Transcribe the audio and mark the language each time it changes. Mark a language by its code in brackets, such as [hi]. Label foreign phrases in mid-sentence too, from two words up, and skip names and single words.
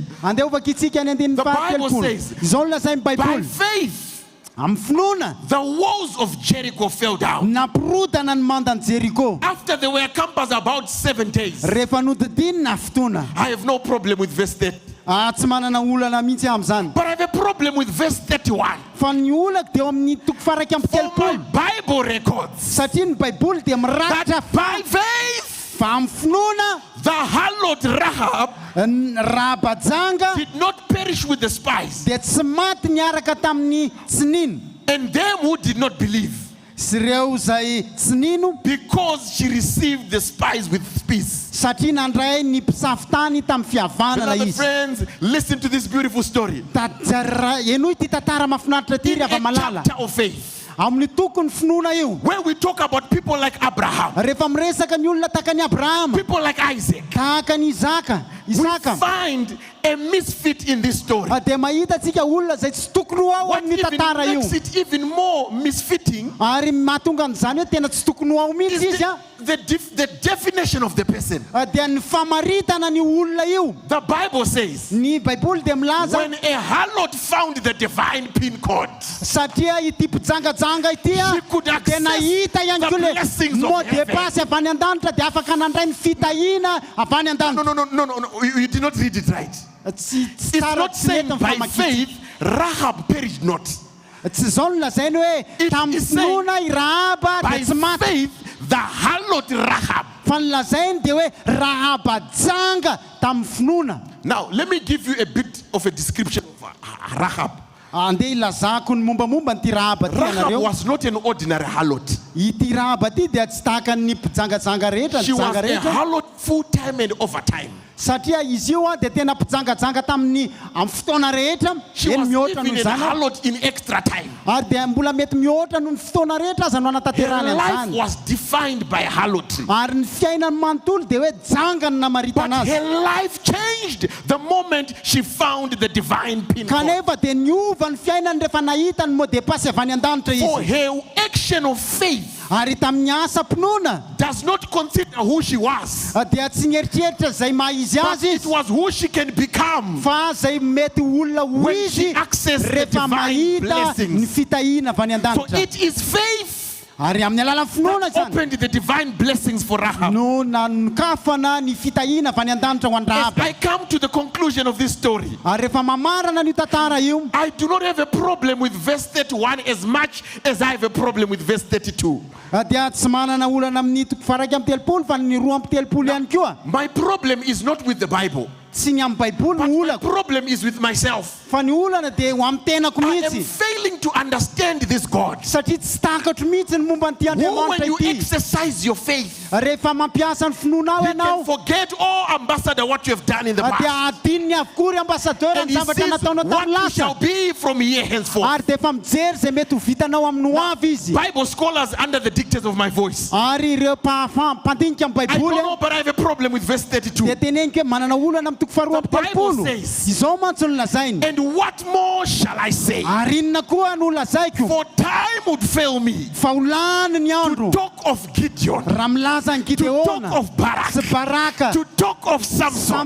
[en] The Bible says, by faith, the walls of Jericho fell down after they were encompassed about 7 days. I have no problem with verse 30. But I have a problem problem with verse 31. [mg] Fa ny olako dia eo amin'ny toko faraka amby [en] For my [mg] telopolo. [en] Bible records [mg] Satria ny Baiboly dia mirakitra [en] that by faith [mg] fa amin'ny finoana [en] the harlot Rahab [mg] Rahaba-janga [en] did not perish with the spies, [mg] dia tsy maty niaraka tamin'ny tsininy. [en] and them who did not believe, [mg] sy ireo zay tsy nino, [en] because she received the spies with peace. [mg] satria nandray ny mpisafitany tamin'ny fihavanana [en] Beloved [mg] izy. [en] friends, listen to this beautiful story. [mg] Eno ity tantara mahafinaritra ty [en] In [mg] ry [en] a [mg] ava malala. [en] chapter of faith, [mg] Amin'ny tokony finoana io. [en] when we talk about people like Abraham, [mg] Rehefa miresaka ny olona tahaka ny Abrahama, [en] people like Isaac, [mg] tahaka ny Isaka, [en] we find a misfit in this story. [mg] dia mahita tsika olona zay tsy tokony ho ao [en] What [mg] amin'ny [en] even [mg] tantara io. [en] makes it even more misfitting [mg] Ary mahatonga an'izany hoe tena tsy tokony ho ao mihitsy [en] is [mg] izy a. [en] the definition of the person. [mg] Dia ny famaritana ny olona io. [en] The Bible says, [mg] Ny Baiboly dia milaza [en] when a harlot found the divine pin code, [mg] satria ity mpijangajanga ity a [en] she could [mg] dia [en] access [mg] nahita ihany [en] the [mg] koa le [en] blessings of [fr] mot de [en] heaven. [mg] passe avy any an-danitra dia afaka nandray ny fitahina avy any an-danitra. [en] No, you did not read it right. It's not saying by faith Rahab perished not. [mg] Tsy zao no lazainy hoe tamin'ny finoana i Rahaba [en] By [mg] dia tsy maty. [en] faith the harlot Rahab. [mg] Fa ny lazainy dia hoe Rahaba-janga tamin'ny finoana. [en] Now let me give you a bit of a description of Rahab. [mg] Andeha ilazako ny mombamomba nyity Rahaba ty [en] Rahab [mg] anareo. [en] was not an ordinary harlot. [mg] Ity Rahaba ty dia tsy tahaka ny mpijangajanga rehetra, [en] She [mg] ny [en] was [mg] janga [en] a [mg] rehetra. [en] harlot full time and overtime. [mg] Satria izy io a dia tena mpijangajanga tamin'ny amin'ny fotoana rehetra. [en] She [mg] Eny [en] was [mg] mihoatra [en] even [mg] noho [en] a [mg] izany. [en] harlot in extra time. [mg] Ary dia mbola mety mihoatra noho ny fotoana rehetra aza no [en] Her [mg] anatanterahany [en] life [mg] an'izany. [en] was defined by harlotry. [mg] Ary ny fiainany manontolo dia hoe janga ny namaritana [en] But [mg] azy. [en] her life changed the moment she found the divine pin code. [mg] Kanefa dia niova ny fiainany rehefa nahita ny [fr] mot de passe [mg] avy any an-danitra [en] For [mg] izy. [en] her action of faith [mg] Ary tamin'ny asa mpinoana [en] does not consider who she was, [mg] dia tsy nieritreritra zay maha izy [en] but [mg] azy [en] it [mg] izy, [en] was who she can become [mg] fa zay mety olona ho [en] when she [mg] izy [en] accessed the [mg] rehefa [en] divine [mg] mahita ny [en] blessings. [mg] fitahina avy any [en] So [mg] an-danitra. [en] it is faith [mg] Ary amin'ny alalan'ny finoana [en] that [mg] zany [en] opened the divine blessings for Rahab. [mg] no nankafana ny fitahina avy any an-danitra ho any [en] As [mg] Rahaba. [en] I come to the conclusion of this story, [mg] Ary rehefa mamarana ny tantara io, [en] I do not have a problem with verse 31 as much as I have a problem with verse 32. [mg] dia tsy manana olana amin'ny toko faraiky amby telopolo fa ny roa amby telopolo ihany koa. [en] My problem is not with the Bible. [mg] Tsy ny amin'ny Baiboly ny [en] My [mg] olako, [en] problem is with myself. [mg] fa ny olana dia ho amin'ny tenako [en] I am [mg] mihitsy. [en] failing to understand this God. [mg] Satria tsy takatro mihitsy ny momba n'ity [en] Who, when [mg] Andriamanitra [en] you [mg] ity. [en] exercise your faith, [mg] Rehefa mampiasa ny finoanao [en] you can [mg] ianao, [en] forget, oh, ambassador, what you have done in the [mg] dia [en] past. [mg] adininy avokoa ry ambassadeur [en] And [mg] ny [en] he [mg] zavatra [en] says, [mg] nataonao [en] what [mg] tamin'ny [en] you shall [mg] lasa. [en] be from here henceforth. [mg] Ary dia efa mijery zay mety ho vitanao amin'ny ho avy izy. [en] Bible scholars under the dictates of my voice. [mg] Ary ireo mpandinika amin'ny [en] I don't [mg] Baiboly [en] know, but I have a problem with verse 32. [mg] dia teneniko hoe manana olana amin'ny toko faharoa amby telopolo. Izao mantsy no lazainy. [en] And what more shall I say? [mg] Ary inona koa no lazaiko? [en] For time would fail me [mg] Fa ho lany ny andro. [en] to talk of Gideon, [mg] Raha milaza ny [en] to talk [mg] Gideona, [en] of Barak, [mg] sy Baraka, [en] to talk of Samson,